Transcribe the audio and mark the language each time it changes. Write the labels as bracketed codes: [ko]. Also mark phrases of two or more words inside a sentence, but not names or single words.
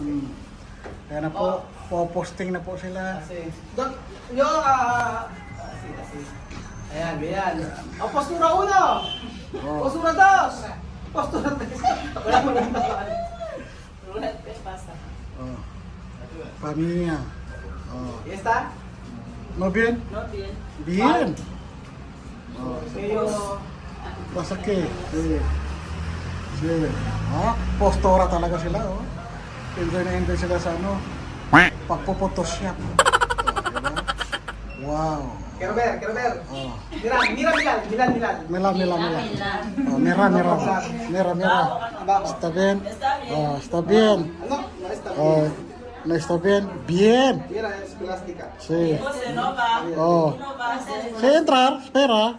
[tl] Ayan na po. Po-posting na po sila. Asi. Ayan, ganyan. Postura 1. Postura 2. Postura 3. Wala mo nang talaan. Roulette, pasa. [es] Familia. Oh. ¿Y esta? ¿No bien? No bien. Bien. Oh. Mayo. Basta que. Sí. Sí. [tl] Ah, postura talaga sila, oh. Enjoy na enjoy sila sa ano. Pagpo-photoshop. Oh, diba? Wow. [es] Quiero ver, quiero ver. Oh. Mira, mira, Milal, Milal, Milal. Mira, mira, mira. Oh, mira, mira. Mira, mira. Está bien. Oh, está bien. Ano? No está bien. Oh, no está bien. Bien. Mira, es plástica. Sí. Oh. Sí, entrar, espera.